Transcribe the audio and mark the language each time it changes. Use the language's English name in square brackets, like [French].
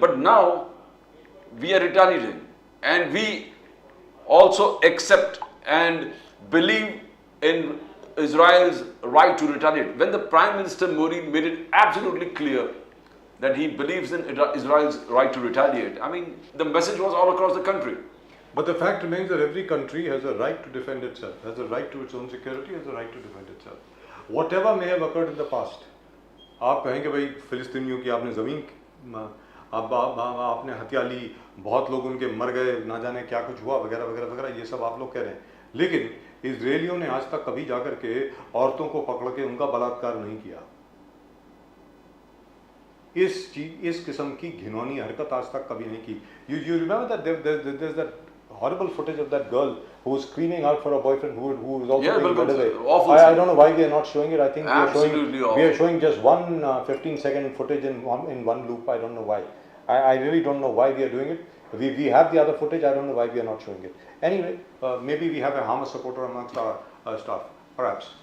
[English] But now we are retaliating, and we also accept and believe in Israel's right to retaliate. When the Prime Minister Modi made it absolutely clear that he believes in Israel's right to retaliate, I mean, the message was all across the country. But the fact remains that every country has a right to defend itself, has a right to its own security, has a right to defend itself. Whatever may have occurred in the past, [Hindi] आप कहें कि भाई फिलिस्तीनियों की आपने ज़मीन आपने हत्या ली, बहुत लोग उनके मर गए, ना जाने क्या कुछ हुआ वगैरह वगैरह वगैरह, ये सब आप लोग कह रहे हैं. लेकिन इजरायलियों ने आज तक कभी जाकर के औरतों को पकड़ के उनका बलात्कार नहीं किया. इस किस्म की घिनौनी हरकत आज तक कभी नहीं की. [English] You remember that there's that horrible footage of that girl who was screaming out for a boyfriend who was also being led away. I don't know why we are not showing it. I think we are showing just one 15-second footage in one loop. I don't know why. I really don't know why we are doing it. We have the other footage. I don't know why we are not showing it. Anyway, maybe we have a Hamas supporter amongst our staff. Perhaps.